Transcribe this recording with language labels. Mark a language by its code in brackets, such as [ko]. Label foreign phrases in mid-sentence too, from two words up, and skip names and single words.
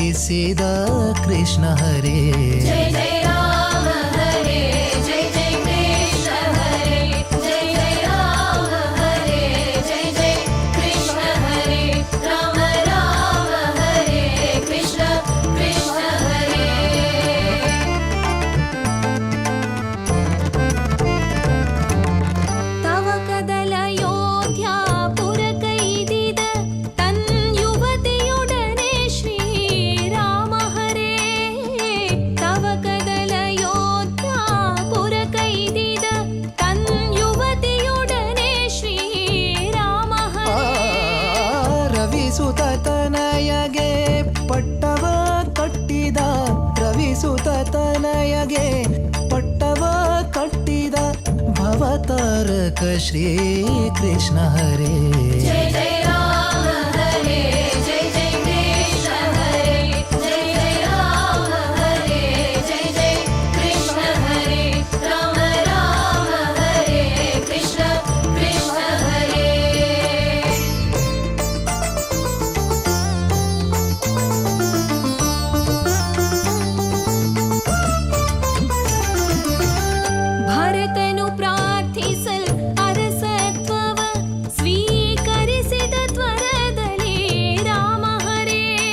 [kn] ನೆಲೆಸಿದ ಕೃಷ್ಣ ಹರೇ. [sa] जय जय राम हरे जय जय कृष्ण हरे जय जय राम हरे जय जय कृष्ण हरे राम राम हरे कृष्ण कृष्ण हरे. [kn] ತವ ಕದಲ ಯೋಧ್ಯ ಪುರಕೈದಿದ ತನ್ ಯುವತಿಯೊಡನೆ ಶ್ರೀರಾಮ ಹರೇ. ತವ ಕದಲ ಯೋಧ್ಯ ಪುರಕೈದಿದ ತನ್ ಯುವತಿಯೊಡನೆ ಶ್ರೀರಾಮ ಹರೇ. ರವಿಸುತ ತನಯಗೆ ಪಟ್ಟವ ಕಟ್ಟಿದ, ರವಿಸುತ ತನಯಗೆ ಪಟ್ಟವ ಕಟ್ಟಿದ ಭವತಾರಕ ಶ್ರೀ ಕೃಷ್ಣ ಹರೇ. [sa] जय जय राम हरे जय जय कृष्ण हरे जय जय राम हरे जय जय कृष्ण हरे राम राम हरे कृष्ण कृष्ण हरे. [kn] ಭರತನು ಪ್ರಾರ್ಥಿಸಲ್ ಅರಸತ್ವವ ಸ್ವೀಕರಿಸಿದ ತ್ವರದಲ್ಲಿ ರಾಮ ಹರೇ.